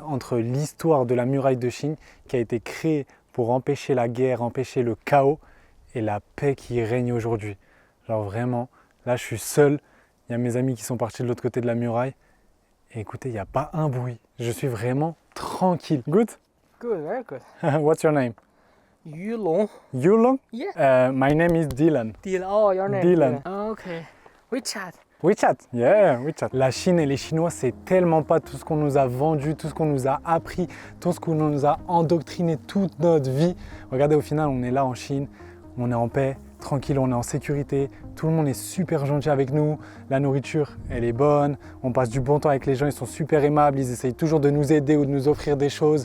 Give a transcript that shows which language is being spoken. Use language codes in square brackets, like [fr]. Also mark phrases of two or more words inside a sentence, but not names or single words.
[fr] entre l'histoire de la muraille de Chine qui a été créée pour empêcher la guerre, empêcher le chaos et la paix qui règne aujourd'hui. Genre vraiment, là je suis seul, il y a mes amis qui sont partis de l'autre côté de la muraille et écoutez, il n'y a pas un bruit. Je suis vraiment tranquille. [en] Good? Good, very good. What's your name? Yulong. Yulong? Yeah. My name is Dylan. Dylan. Oh, your name. Dylan. Okay. WeChat. WeChat, yeah, WeChat. [fr] La Chine et les Chinois, c'est tellement pas tout ce qu'on nous a vendu, tout ce qu'on nous a appris, tout ce qu'on nous a endoctriné toute notre vie. Regardez, au final, on est là en Chine, on est en paix, tranquille, on est en sécurité, tout le monde est super gentil avec nous, la nourriture, elle est bonne, on passe du bon temps avec les gens, ils sont super aimables, ils essayent toujours de nous aider ou de nous offrir des choses.